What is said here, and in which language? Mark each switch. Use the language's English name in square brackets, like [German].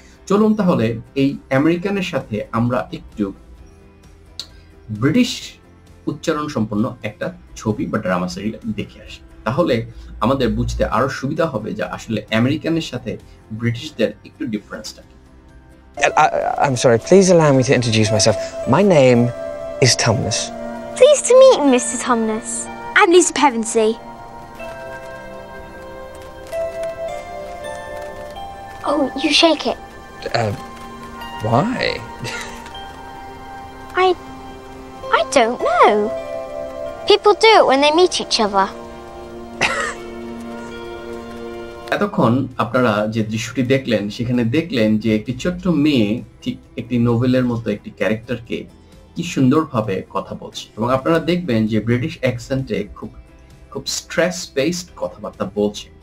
[Bangla] চলুন তাহলে এই আমেরিকানের সাথে আমরা একটু ব্রিটিশ উচ্চারণ সম্পন্ন একটা ছবি বা ড্রামা সিরিজ দেখে আসি, তাহলে আমাদের বুঝতে আরো সুবিধা হবে যে আসলে আমেরিকানের সাথে ব্রিটিশদের একটু ডিফারেন্সটা কি। [English] I'm sorry, please allow me to introduce myself. My name is Tumnus. Pleased to meet you, Mr. Tumnus. I'm Lisa Pevensey. Oh, you shake it. Why? I don't know. People do it when they meet each other. [Bangla] এতক্ষণ আপনারা যে দৃশ্যটি দেখলেন সেখানে দেখলেন যে একটি ছোট্ট মেয়ে ঠিক একটি নোভেলের মতো একটি ক্যারেক্টারকে কি সুন্দরভাবে কথা বলছে এবং আপনারা দেখবেন যে ব্রিটিশ অ্যাকসেন্টে খুব স্ট্রেস বেসড কথাবার্তা বলছে